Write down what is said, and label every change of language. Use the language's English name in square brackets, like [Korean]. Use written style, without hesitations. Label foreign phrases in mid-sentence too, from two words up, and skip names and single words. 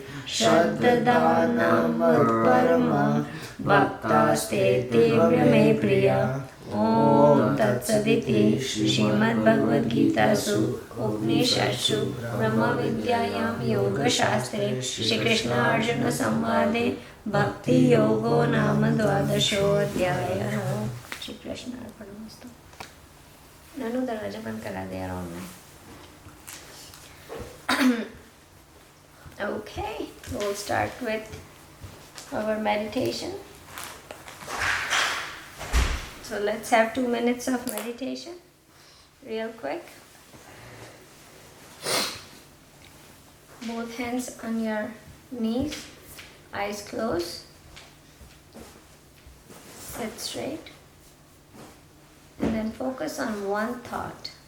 [Sanskrit] श्रद्धानामत्परमा भक्तास्ते तीव्र मे प्रिया ओम तत्सदिति श्रीमद्भगवद्गीतासु उपनिषत्सु ब्रह्मविद्यायां योगशास्त्रे श्रीकृष्णार्जुन संवादे भक्ति योगो नाम द्वादशोऽध्यायः। श्रीकृष्णार्पणमस्तु। [Hindi] ननु दरवाजा बंद करा दे यार ऑनलाइन। [English] Okay, we'll start with our meditation. So let's have 2 minutes of meditation, real quick. Both hands on your knees, eyes closed, sit straight, and then focus on one thought.